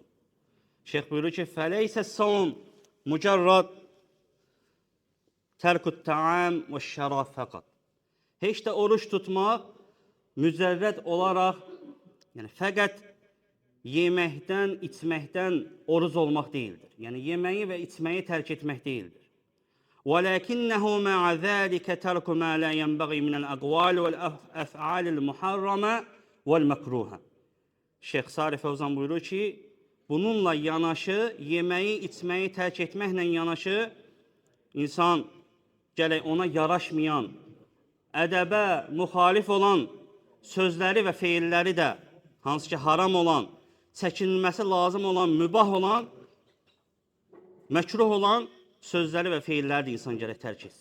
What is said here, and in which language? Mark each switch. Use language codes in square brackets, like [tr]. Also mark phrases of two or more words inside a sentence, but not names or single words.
[az] Şeyx buyurur ki, [ar] فليس الصوم مجرد ترك الطعام والشراب فقط. [az] Heç də oruç tutmaq mücərrəd olaraq, yəni fəqət yeməkdən, içməkdən oruç olmaq deyildir. Yəni yeməyi və içməyi tərk etmək deyildir. [ar] وَلَكِنَّهُ مَعَ ذَٰلِكَ تَرْكُ مَا لَا يَنْبَغِي مِنَ الْأَقْوَالِ وَالْأَفْعَالِ الْمُحَرَّمَةِ وَالْمَكْرُوهَ. [az] Şeyx Salih Fövzan buyurur ki, bununla yanaşı, yeməyi, içməyi tərk etməklə yanaşı, insan gələk ona yaraşmayan, ədəbə müxalif olan sözləri və feilləri də, hansı ki haram olan, çəkinilməsi lazım olan, mübah olan, məkruh olan sözləri və feilləri də insan gərək tərk etsin.